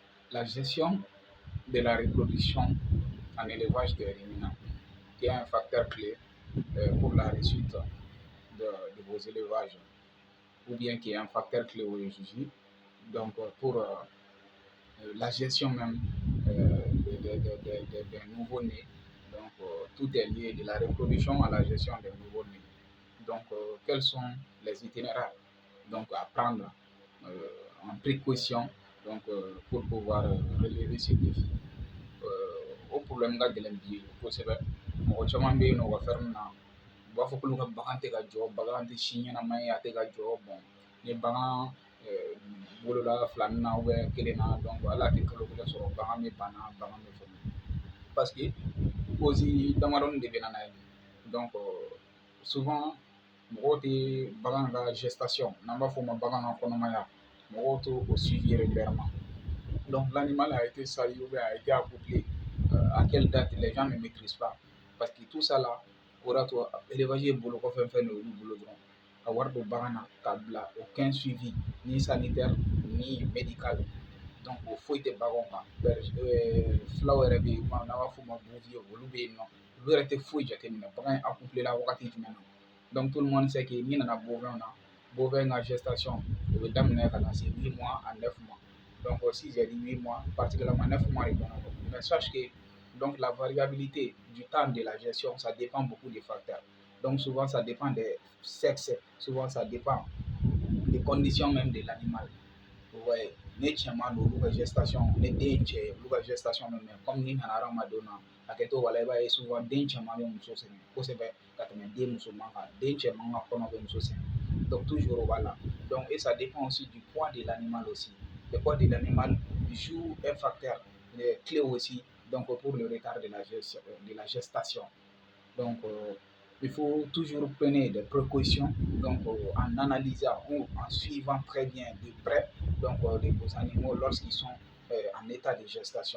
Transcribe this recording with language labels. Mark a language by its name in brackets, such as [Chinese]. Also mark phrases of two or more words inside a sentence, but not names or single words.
[French] la gestion de la reproduction en élevage des ruminants, qui est un facteur clé pour la réussite de vos élevages, ou bien qui est un facteur clé aujourd'hui, donc pour la gestion même des nouveau-nés. Donc tout est lié de la reproduction à la gestion des nouveau-nés. Donc quels sont les itinéraires donc à prendre en précaution donc pour pouvoir relever ces défis. [Bambara] O problème ka gɛlɛn bi kosɛbɛ. Mɔgɔ caman bɛ yen nɔ u ka ferme na u b'a fɔ k'olu ka bagan tɛ ka jɔ, bagan tɛ si ɲɛnama ye, a tɛ ka jɔ. Ni bagan wolola filanin na kelen na donc hali a tɛ kalo kelen sɔrɔ bagan bɛ bana, bagan bɛ fɛn. [French] Parce que [Bambara] cause damadɔni de bɛ na n'a ye. [French] Donc souvent [Bambara] mɔgɔw tɛ bagan ka gestation n'an b'a fɔ o ma bagan ka kɔnɔmaya, mɔgɔw t'o [French] suivi régulièrement. Donc l'animal a été sali ou bien a été accouplé à quelle date les gens ne maîtrisent pas. Parce que tout ça là, [Bambara] o de y'a to élevage ye bolo kɔfɛ fɛn de y'olu bolo dɔrɔn. Ka wari don bagan na k'a bila [French] aucun suivi [Bambara] ni sanitaire ni médical. Donc o foyi tɛ baganw kan. Filaw yɛrɛ bɛ yen n'an b'a fɔ o ma bouvier olu bɛ yen nɔ. Olu yɛrɛ tɛ foyi jateminɛ bagan ye accouplé la wagati jumɛn na. [French] Donc tout le monde sait que [Bambara] n'i nana bovin na, bovin ka gestation o bɛ daminɛ ka na se [French] 8 mois à 9 mois. Donc si j'ai dit 8 mois, particulièrement 9 mois et bon. Mais sache que donc la variabilité du temps de la gestion, ça dépend beaucoup des facteurs. Donc souvent ça dépend des sexes, souvent ça dépend des conditions même de l'animal. [Bambara] Ouais, ne cɛman don olu ka gestation, ni den ye cɛ ye olu ka gestation bɛ mɛn comme ni nana hadamadenw na hakɛto b'a la i b'a ye souvent den cɛman bɛ muso sɛgɛn kosɛbɛ ka tɛmɛ den musoman kan. Den cɛman ka kɔnɔ bɛ muso sɛgɛn. [French] Donc toujours [Bambara] o b'a la. [French] Donc et ça dépend aussi du poids de l'animal aussi. Le poids de l'animal joue un facteur clé aussi donc pour le retard de la gestation. Donc il faut toujours prendre des précautions donc en analysant ou en suivant très bien de près donc vos animaux lorsqu'ils sont en état de gestation.